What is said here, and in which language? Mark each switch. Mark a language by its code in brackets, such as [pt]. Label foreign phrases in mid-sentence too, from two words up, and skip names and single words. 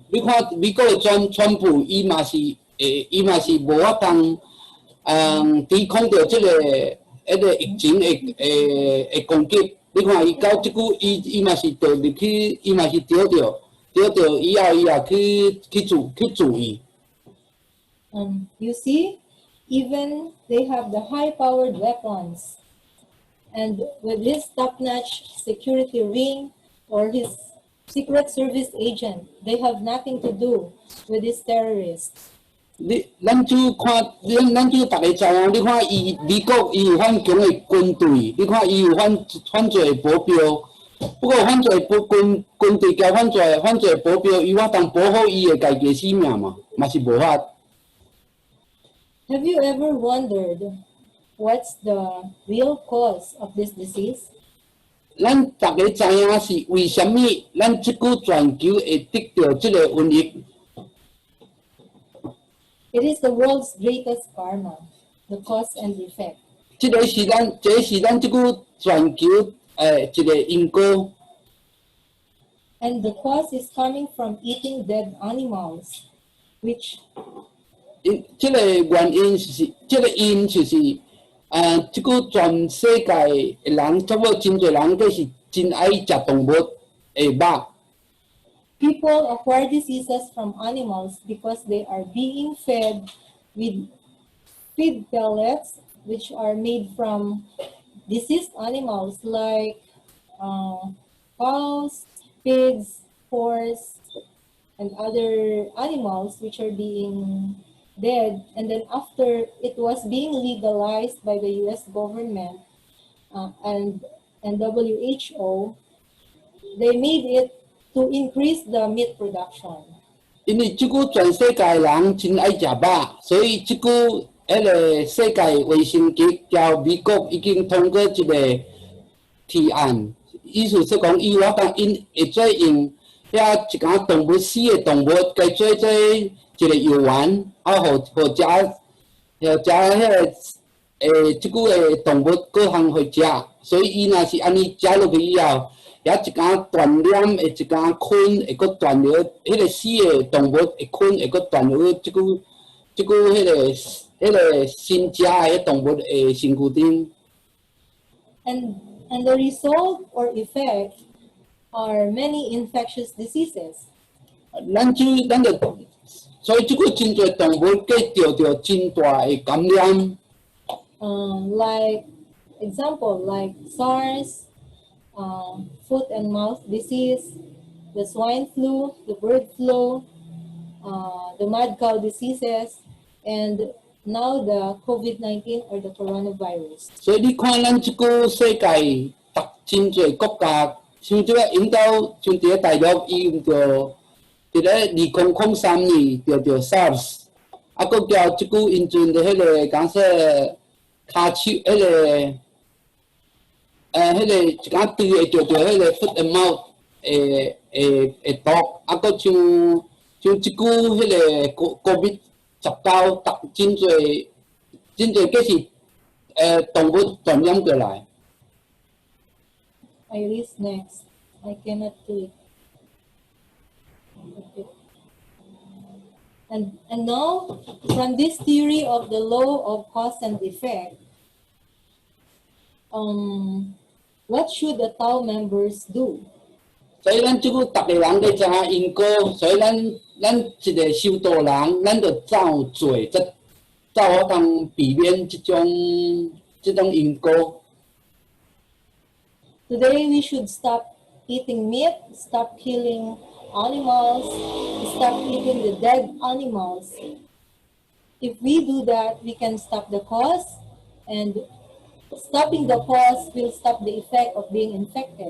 [nan] 你看美国的川普，伊嘛是无法通抵抗着即个疫情的攻击。你看伊到即久，伊嘛是掉入去，伊嘛是得着以后去注意。 [en] You see, even they have the high-powered weapons, and with his top-notch security ring or his secret service agent, they have nothing to do with these terrorists. [nan] 咱就大家知影，你看美国伊有反强的军队，你看伊有反做保镖，不过反做军队加反做保镖，伊法通保护伊的家己的性命嘛是无法。 [en] Have you ever wondered what's the real cause of this disease? [nan] 咱大家知影是为什么咱即久全球会得到即个瘟疫？ [en] It is the world's greatest karma, the cause and effect. [nan] 即个是咱即久全球一个因果。 [en] And the cause is coming from eating dead animals, which [nan] 即个原因是，即个因就是，即久全世界的人，差不多真侪人都是真爱食动物的肉。 [en] people acquire diseases from animals because they are being fed with feed pellets, which are made from diseased animals like cows, pigs, horse, and other animals which are being dead. And then after it was being legalized by the U.S. government and WHO, they made it to increase the meat production. [nan] 因为即久全世界的人真爱食肉，所以即久迄个世界卫生局交美国已经通过一个提案，意思是讲，伊有法当因会做用遐一寡动物死的动物，该做一个药丸，互食迄个即久的动物各项互食，所以伊若是安尼食落去以后。遐一寡传染的一寡菌会阁传入，迄个死的动物的菌会阁传入即久迄个新食的迄动物的身躯顶。 [en] And the result or effect are many infectious diseases. [nan] 所以即久真侪动物计得到真大的感染。 [en] Like example, like SARS, foot and mouth disease, the swine flu, the bird flu, the mad cow diseases, and now the COVID-19 or the coronavirus. [nan] 所以你看咱即久世界真侪国家，像即个引导，像伫咧大陆，伊用着伫咧2003年着 SARS， 啊，佫叫即久因阵的迄个讲说骹手迄个。迄个一寡对会着迄个 [en] foot and mouth [nan] 会毒，啊，佫像即久迄个 COVID-19，真侪计是动物传染过来。 [en] Iris next. I cannot do it. Okay. And now, from this theory of the law of cause and effect, what should the Tao members do? [nan] 所以咱即久逐个人都知影因果，所以咱一个修道人，咱着照做，才有法通避免即种因果。 [en] Today, we should stop eating meat, stop killing animals, stop eating the dead animals. If we do that, we can stop the cause, and stopping the cause will stop the effect of being infected.